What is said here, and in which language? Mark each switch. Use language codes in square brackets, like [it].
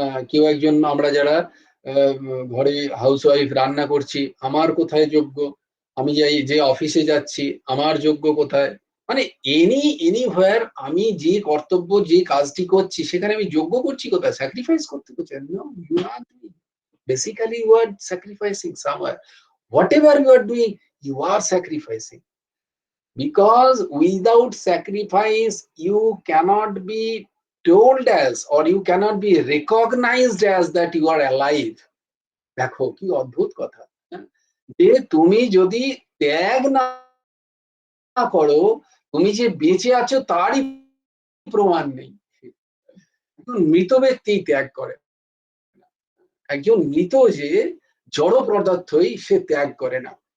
[bn] কেউ একজন আমরা যারা ঘরে হাউস ওয়াইফ রান্না করছি, আমার কোথায় যোগ্য, আমি যে অফিসে যাচ্ছি আমার যোগ্য কোথায়, মানে এনিহোয়ার আমি যে কর্তব্য যে কাজটি করছি সেখানে আমি যোগ্য করছি কোথায়, স্যাক্রিফাইস করতে করছি। [en] You are basically you are sacrificing somewhere, whatever you are doing, you are sacrificing, because without sacrifice you cannot be told as, or you cannot be recognized as that you are alive. [bn] দেখো কি অদ্ভুত কথা, যে তুমি যদি ত্যাগ না করো, তুমি যে বেঁচে আছো তারই প্রমাণ নেই। মৃত ব্যক্তি ত্যাগ করে, একজন মৃত যে জড় পদার্থই সে ত্যাগ করে না।